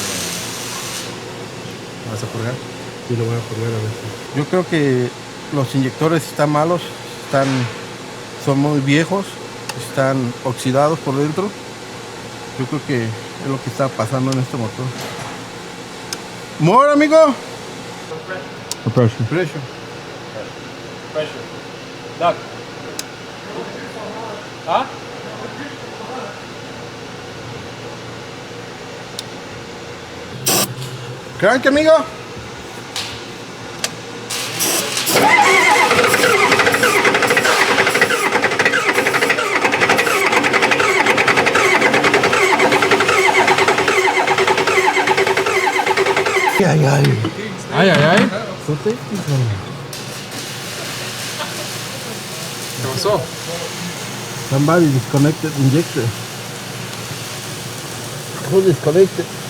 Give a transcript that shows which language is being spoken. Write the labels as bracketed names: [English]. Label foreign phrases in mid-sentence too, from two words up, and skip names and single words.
[Spanish] ¿Vas a purgar? Sí, lo voy a purgar a ver. Yo creo que los inyectores están malos, son muy viejos, están oxidados por dentro. Yo creo que es lo que está pasando en este motor. [English] More, amigo. Pressure. Pressure. Pressure. Doc. ¿Ah? Crank, amigo. Ay, ay. Ay, ay, ay. [Spanish] ¿Qué pasó? [English] Somebody disconnected injector. Who disconnected?